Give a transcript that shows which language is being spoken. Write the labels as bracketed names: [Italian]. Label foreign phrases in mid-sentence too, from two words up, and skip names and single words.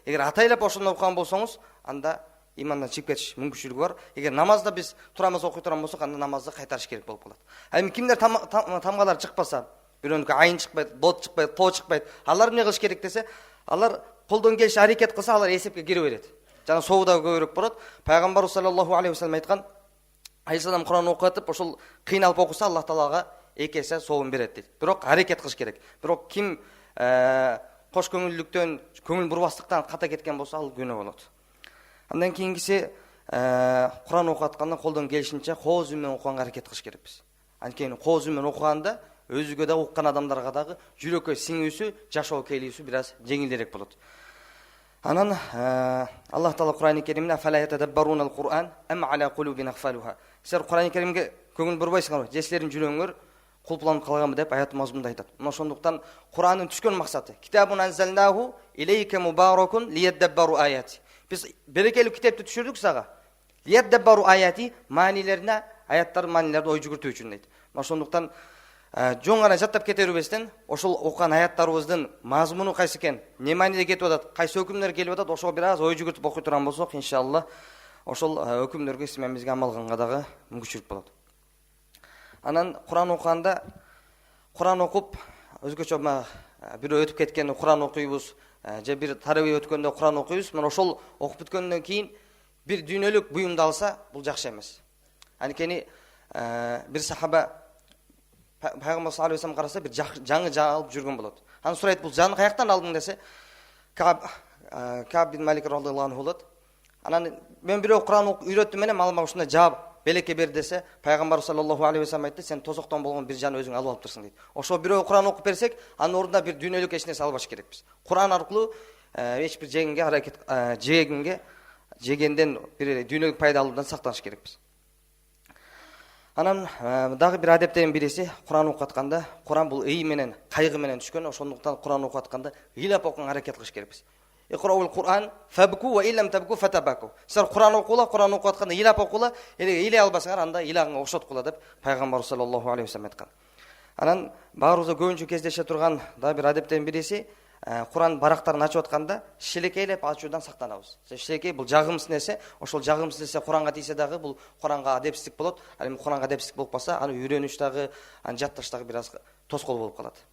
[Kyrgyz] Эгер атайлап ошондой окуган болсоңуз, анда имандан чыгып кетиш мүмкүнчүлүгү бар. Эгер намазда биз турамыз окуй турган болсок, анда намазды кайтарыш керек болуп калат. Эми кимдер тамгалар чыкпаса, бирөөнүкү айын чыкпайт, бот чыкпайт, тоо чыкпайт, алар эмне кылыш керек десе, алар колдон келиши аракет кылса, алар эсепке кире берет. Жана сообу да көбүрөөк болот. Пайгамбарыбыз [Arabic] صلى الله عليه وسلم [Kyrgyz] айткан, айыл адам Куран окуп, ошол кыйналып окуса, Аллах Таалага 2 эсе сообун берет дейт. Бирок аракет кылыш керек. Бирок ким кош көңүлдүктөн, көңүл бурбастыктан ката кеткен болсо, ал күнөө болот. Андан кийинкиси Куран окуп атканда колдон келишинче кооз үн менен окуганга аракет кылыш керекпиз. Анткени кооз үн менен окуганда өзүгө да уккан адамдарга дагы жүрөккө сиңүүсү, жашоо келүүсү бир аз жеңилдерээк болот. Анан Аллах Таала Куран-ы Керимде [Arabic] "أفلا يتدبرون القرآن أم على قلوب أقفالها". [Kyrgyz] Силер Куран-ы Керимге көңүл бурбайсыңарбы? Же силердин жүрөгүңөр кулпуланып калганбы деп аят мазмунда айтат. Мына ошондуктан Курандын түшкөн максаты [Arabic] كتاب أنزلناه إليك مبارك ليدبروا آياته. [Kyrgyz] Биз берекелүү китепти түшүрдүк сага. [Arabic] ليدبروا آياته [Kyrgyz] маанилерине, аяттардын маанилерди ой жүгүртүү үчүн дейт. Мына ошондуктан жоң гана жаттап кете бербестен, ошол окуган аяттарыбыздын мазмуну кайсы экен, эмне мааниде кетип атат, кайсы өкүмдөр келип атат, ошого бир аз ой жүгүртүп окуй турган болсок, иншалла, ошол өкүмдөргө симемизге амал кылганга дагы мүмкүнчүлүк болот. Анан Куран окуганда, Куран окуп, өзгөчө бирөө өтүп кеткенде Куран окуйбуз, же бир тарабий өткөндө Куран окуйбуз. Мына ошол окуп бүткөндөн кийин бир дүйнөлүк буюмду алса, бул жакшы эмес. Анткени бир сахаба Пайгамбар [Arabic] صلى الله عليه وسلم [Kyrgyz] караса бир жаңы алып жүргөн болот. Аны сурайт, бул жаңы каяктан алдың десе, Каб бин Малик [Arabic] رضي الله عنه [Kyrgyz] болот. Анан мен бирөө Куран үйрөттүм менен ал мага ушундай жаап белекке бер десе, Пайгамбар [Arabic] صلى الله عليه وسلم [Kyrgyz] айтты, сен тозоктон болгон бир жан өзүң алып алыптырсың дейт. Ошо бирөө Куран окуп берсек, анын ордуна бир дүйнөлүк эч нерсе албаш керекпиз. Куран аркылуу эч бир жегенден бир дүйнөлүк пайда алуудан сактаныш керекпиз. Анан дагы бир адептердин бириси Куран окуп атканда, Куран бул ый менен, кайгы менен түшкөн, ошондуктан Куран окуп атканда ыйлап окуганга аракет кылыш керекпиз. [Arabic] اقرءوا القرآن فابكوا و إن لم تبكوا فتباكوا. [Kyrgyz] Силер Куран окула, Куран окуп атканда ыйлап окула, ыйлай албасаңар анда ыйлаганга окшоткула деп Пайгамбар [Arabic] صلى الله عليه وسلم [Kyrgyz] айткан. Анан баарыбызга көбүнчө кездеше турган дагы бир адептердин бириси, Куран барактарын ачып атканда шилекейлеп ачуудан сактанабыз. Шилекей бул жагымсыз нерсе, ошол жагымсыз нерсе Куранга тийсе дагы бул Куранга адепсиздик болот. Ал эми Куранга адепсиздик болуп калса, аны үйрөнүш дагы, аны жатташ дагы бир аз тоскоол болуп калат.